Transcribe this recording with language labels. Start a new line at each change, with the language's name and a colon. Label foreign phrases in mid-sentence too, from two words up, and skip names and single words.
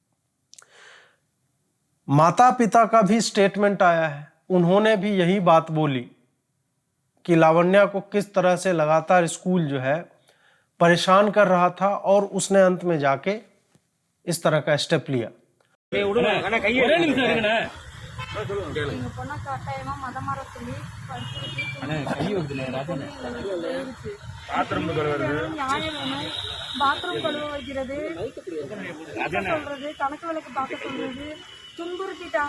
Hindi: माता पिता का भी स्टेटमेंट आया है, उन्होंने भी यही बात बोली कि लावण्या को किस तरह से लगातार स्कूल जो है परेशान कर रहा था और उसने अंत में जाके इस तरह का स्टेप लिया।
Tamil: எங்க பொண்ணை கட்டாயமா மதமாற சொல்லி நியாயம் வேணும். பாத்ரூம் கழுவ வைக்கிறது, சொல்றது, கணக்கு விளக்கு பார்க்க சொல்றது, துன்புறுத்திட்டாங்க.